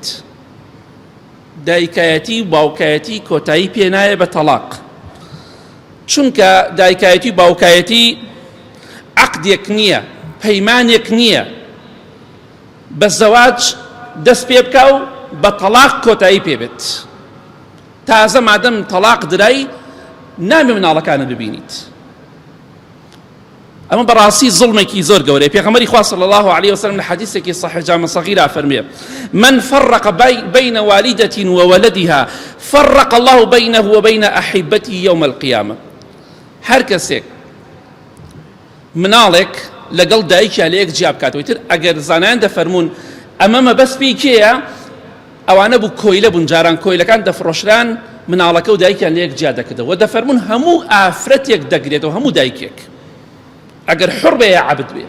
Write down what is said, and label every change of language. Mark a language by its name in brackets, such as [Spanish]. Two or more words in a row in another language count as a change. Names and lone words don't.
[Central Kurdish] دایکایەتی و باوکایەتی کۆتایی پێ نایە بە تەلاق، چونکە دایکایەتی و باوکایەتی عەقدێک نییە، پەیمانێک نییە بە زەواج دەست پێ بکە و بە تەلاق کۆتایی پێبێت. تازە مادەم تەلاق درای نامێ مناڵەکانت ببینیت. ئەمە بەڕاستی زڵمێکی زۆر گەورەیە. پێغەمبەری خوا [Arabic] صلی الله عليه وسلم [Central Kurdish] لە حەدیثێکی صحیح جامع صغیرە فەرمێ: [Arabic] من فرق بين والدة وولدها فرق الله بينه وبين أحبته يوم القيامة. [Central Kurdish] هەر کەسێک مناڵێک لەگەڵ دایکیا لە یەک جیا بکاتەوە، تر ئەگەر زانایان دەفەرمون ئەمە مەبەستی کێیە، ئەوانە بوو کۆیلە بوون، جاران کۆیلەکان دەفرۆشران مناڵەکە و دایکیان لە یەک جیا دەکردەوە. دەفەرمون هەموو ئافرەتێک دەگرێتەوە، هەموو دایکێک، ئەگەر حڕ بێ یا عەبد بێ.